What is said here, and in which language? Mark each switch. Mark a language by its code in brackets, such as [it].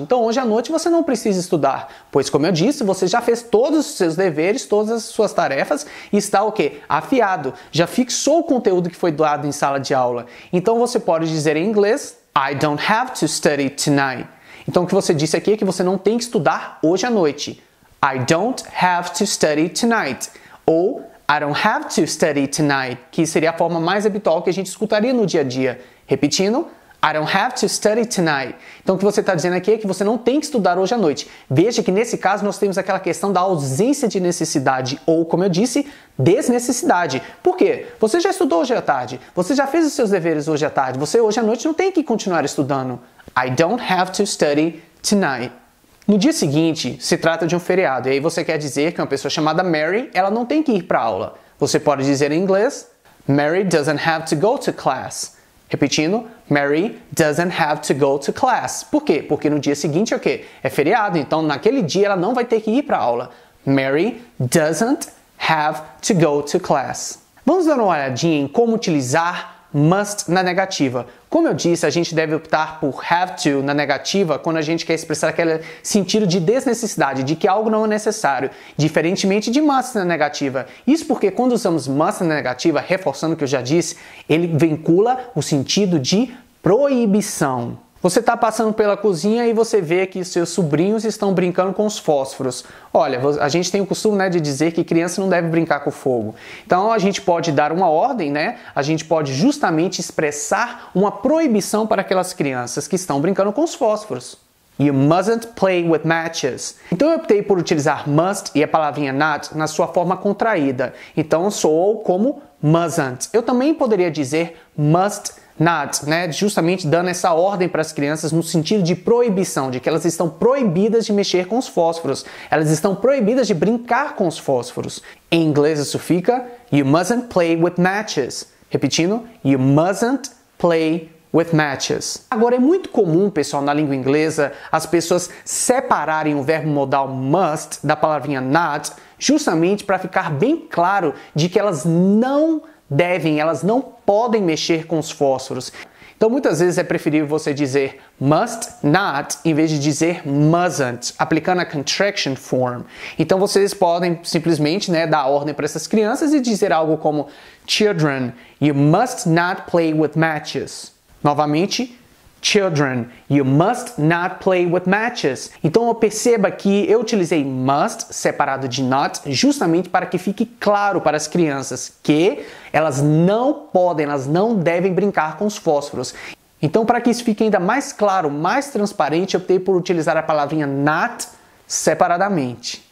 [pt] Então hoje à noite você não precisa estudar, pois como eu disse, você já fez todos os seus deveres, todas as suas tarefas e está o quê? Afiado. Já fixou o conteúdo que foi dado em sala de aula. Então você pode dizer em inglês [en] I don't have to study tonight. [pt] Então, o que você disse aqui é que você não tem que estudar hoje à noite. [en] I don't have to study tonight. [pt] Ou I don't have to study tonight, que seria a forma mais habitual que a gente escutaria no dia a dia. Repetindo, [en] I don't have to study tonight. [pt] Então o que você está dizendo aqui é que você não tem que estudar hoje à noite. Veja que nesse caso nós temos aquela questão da ausência de necessidade ou, como eu disse, desnecessidade. Por quê? Você já estudou hoje à tarde, você já fez os seus deveres hoje à tarde, você hoje à noite não tem que continuar estudando. [en] I don't have to study tonight. [pt] No dia seguinte, se trata de um feriado, e aí você quer dizer que uma pessoa chamada Mary, ela não tem que ir para a aula. Você pode dizer em inglês, [en] Mary doesn't have to go to class. [pt] Repetindo, [en] Mary doesn't have to go to class. [pt] Por quê? Porque no dia seguinte é o quê? É feriado, então naquele dia ela não vai ter que ir para a aula. [en] Mary doesn't have to go to class. [pt] Vamos dar uma olhadinha em como utilizar must na negativa. Como eu disse, a gente deve optar por have to na negativa quando a gente quer expressar aquele sentido de desnecessidade, de que algo não é necessário, diferentemente de must na negativa. Isso porque quando usamos must na negativa, reforçando o que eu já disse, ele vincula o sentido de proibição. Você está passando pela cozinha e você vê que seus sobrinhos estão brincando com os fósforos. Olha, a gente tem o costume, né, de dizer que criança não deve brincar com fogo. Então a gente pode dar uma ordem, né? A gente pode justamente expressar uma proibição para aquelas crianças que estão brincando com os fósforos. [en] You mustn't play with matches. [pt] Então eu optei por utilizar must e a palavrinha not na sua forma contraída. Então soou como mustn't. Eu também poderia dizer must not, né? Justamente dando essa ordem para as crianças no sentido de proibição, de que elas estão proibidas de mexer com os fósforos. Elas estão proibidas de brincar com os fósforos. Em inglês isso fica [en] You mustn't play with matches. [pt] Repetindo, [en] You mustn't play with matches. [pt] Agora é muito comum, pessoal, na língua inglesa, as pessoas separarem o verbo modal must da palavrinha not, justamente para ficar bem claro de que elas não podem mexer com os fósforos. Então muitas vezes é preferível você dizer must not em vez de dizer mustn't, aplicando a contraction form. Então vocês podem simplesmente, né, dar ordem para essas crianças e dizer algo como [en] Children, you must not play with matches. [pt] Novamente, [en] Children, you must not play with matches. [pt] Então perceba que eu utilizei must separado de not justamente para que fique claro para as crianças que elas não devem brincar com os fósforos. Então para que isso fique ainda mais claro, mais transparente, eu optei por utilizar a palavrinha not separadamente.